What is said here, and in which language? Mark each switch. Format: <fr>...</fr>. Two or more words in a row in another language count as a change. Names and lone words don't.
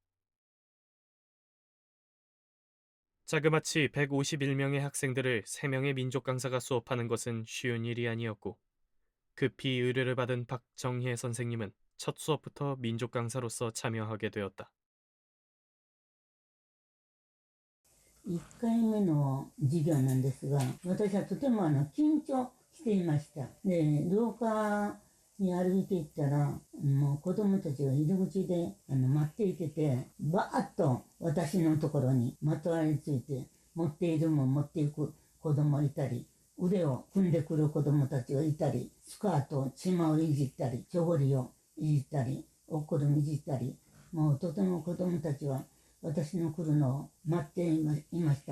<ko>자그마치 151명의 학생들을 3명의 민족 강사가 수업하는 것은 쉬운 일이 아니었고, 급히 의뢰를 받은 박정혜 선생님은 첫 수업부터 민족 강사로서 참여하게 되었다.</ko> <ja>1 回目の授業なんですが、私はとても緊張していました。で、廊下に歩いていったら、もう子供たちが入り口で待っていてて、バーッと私のところにまとわりついて、持っているもん持っていく子供いたり、腕を組んでくる子供たちがいたり、スカート、チマをいじったり、チョゴリをいじったり、おっころみいじったり、もうとても子供たちは私の来るのを待っていました。</ja>